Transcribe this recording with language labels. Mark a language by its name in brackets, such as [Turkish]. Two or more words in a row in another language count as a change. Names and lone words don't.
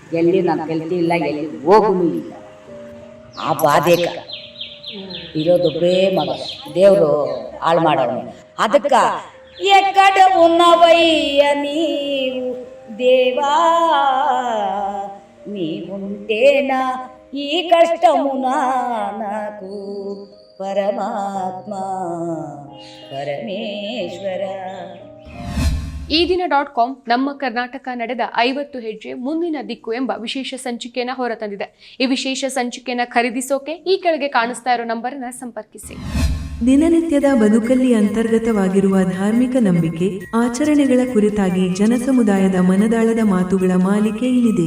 [Kannada] ಎಲ್ಲಿ ನಾನು ಕಲ್ತಿಲ್ಲ, ಎಲ್ಲಿ ಹೋಗೂ ಇಲ್ಲ. ಆ ಬಾಧೆಕ ಇರೋದೊಬ್ಬೇ ಮಗ, ದೇವರು ಹಾಳು ಮಾಡೋನು. [Telugu] ಅದಕ್ಕೆ ఎక్కడ ఉన్నవయ్య నీవు దేవా, నీవుంటేనా ఈ కష్టమున నాకు పరమాత్మ పరమేశ్వర. [Kannada] ಈ ದಿನ .com ನಮ್ಮ ಕರ್ನಾಟಕ ನಡೆದ 50 ಹೆಜ್ಜೆ ಮುಂದಿನ ದಿಕ್ಕು ಎಂಬ ವಿಶೇಷ ಸಂಚಿಕೆಯನ್ನು ಹೊರತಂದಿದೆ. ಈ ವಿಶೇಷ ಸಂಚಿಕೆಯನ್ನು ಖರೀದಿಸೋಕೆ ಈ ಕೆಳಗೆ ಕಾಣಿಸ್ತಾ ಇರೋ ನಂಬರ್ನ ಸಂಪರ್ಕಿಸಿ. ದಿನನಿತ್ಯದ ಬದುಕಲ್ಲಿ ಅಂತರ್ಗತವಾಗಿರುವ ಧಾರ್ಮಿಕ ನಂಬಿಕೆ, ಆಚರಣೆಗಳ ಕುರಿತಾಗಿ ಜನಸಮುದಾಯದ ಮನದಾಳದ ಮಾತುಗಳ ಮಾಲಿಕೆ ಇಲ್ಲಿದೆ.